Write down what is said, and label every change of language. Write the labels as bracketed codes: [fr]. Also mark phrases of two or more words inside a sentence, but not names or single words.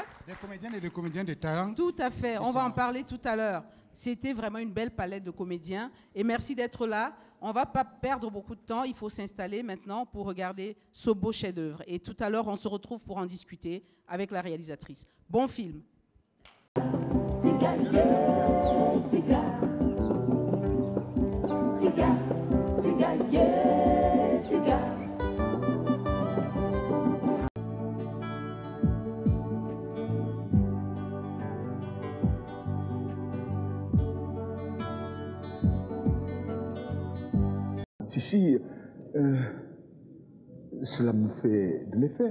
[fr] Des comédiennes et des comédiens de talent. Tout à fait, on va en parler tout à l'heure. C'était vraiment une belle palette de comédiens. Et merci d'être là. On ne va pas perdre beaucoup de temps. Il faut s'installer maintenant pour regarder ce beau chef-d'œuvre. Et tout à l'heure, on se retrouve pour en discuter avec la réalisatrice. Bon film. Tiga, yeah, tiga. Tiga, tiga, yeah, tiga. Ici, cela me fait de l'effet.